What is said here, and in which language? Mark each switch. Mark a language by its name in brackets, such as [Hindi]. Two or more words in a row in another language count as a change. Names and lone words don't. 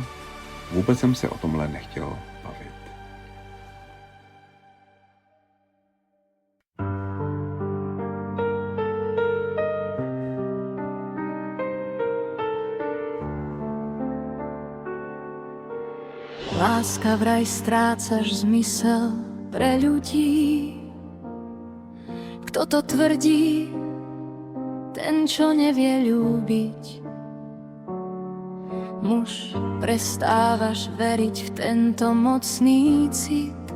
[Czech] Vůbec jsem se o tomhle nechtěl bavit. [Slovak] Láska vraj strácaš zmysel pre ľudí. Kto to tvrdí, ten, čo nevie ľúbiť. Muž, prestávaš veriť v tento mocný cit.